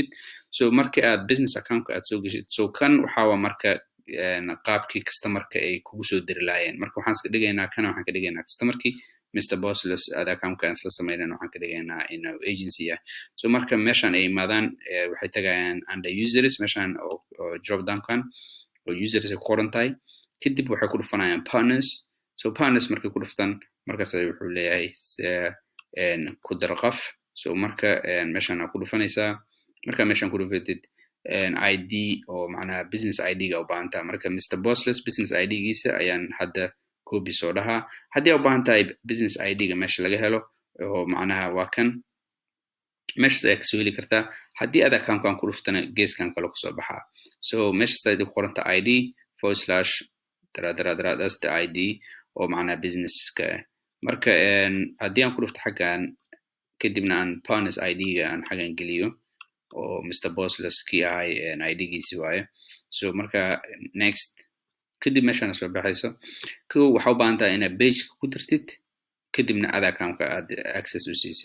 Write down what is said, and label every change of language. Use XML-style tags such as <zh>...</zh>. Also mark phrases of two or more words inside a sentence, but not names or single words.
<so>So marka aad</so> <en>business account-ka</en> <so>aad soo gashid so kan waxa waa marka qaabkii customer-ka ay kugu soo diri lahaayeen. Marka waxaan iska dhigaynaa kana waxaan ka dhigaynaa customer-kii Mr. Bossless</so> <en>ad account-ka</en> <so>aan isla sameynayna waxaan ka dhigaynaa in agency ah. So marka meeshan ay imaadaan waxay tagayaan</so> <en>under users</en> <so>meeshan oo</so> <en>drop down-kan</en> <so>oo users ay ku qoran tahay kadib waxay ku dhufanayaan partners. So partners markay ku dhuftaan markaas ay wuxuu leeyahay ku dar qaf. So marka meeshan aad ku dhufanaysaa marka meeshan ku dhufatid ID oo macnaha</so> <en>business ID-ga</en> <so>u baahan tahay. Marka Mr. Bossless</so> <en>business ID-giisa</en> <so>ayaan hadda copy soo dhahaa. Haddii aad u baahan tahay</so> <en>business ID-ga</en> <so>meesha laga helo oo macnaha waa kan meeshaas ayaa kasoo heli kartaa. Haddii</so> <en>ad account-kan</en> <so>ku dhuftana geeskan kale kusoo baxaa. So meeshaas ay ku qoranta ID /</so> <en>that's the ID</en> <so>oo macnaha business-ka. Marka haddii aan ku dhufto xaggan kadibna aan</so> <en>partners ID-ga</en> <so>aan xaggan geliyo oo Mr. Bossless kii ahay ID-giisi waaye. So marka next kadib meeshaan soo baxayso kow waxa u baahan tahay inaad page-ka ku dirtid kadibna</so> <en>ad account-ka</en> <so>aad access u siisid.</so>